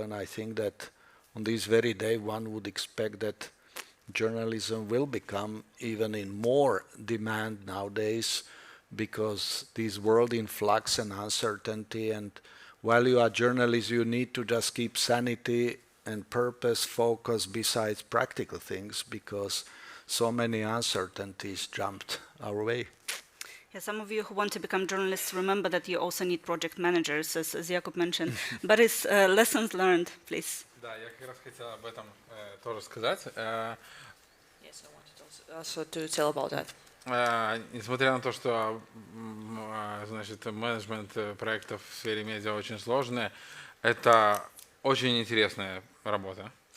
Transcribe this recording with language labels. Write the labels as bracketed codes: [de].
[en] And I think that on this very day one would expect that journalism will become even in more demand nowadays, because this world in flux and uncertainty, and while you are journalists you need to just keep sanity and purpose, focus besides practical things, because so many uncertainties jumped our way. Yeah, some of you who want to become journalists remember that you also need project managers, as Jakub mentioned. But it's lessons learned, please. [ru] Да, я как раз хотел об этом тоже сказать. [en] Yes, I wanted also to tell about that. [ru] Несмотря на то, что значит, менеджмент проектов в сфере медиа очень сложный, это очень интересная работа.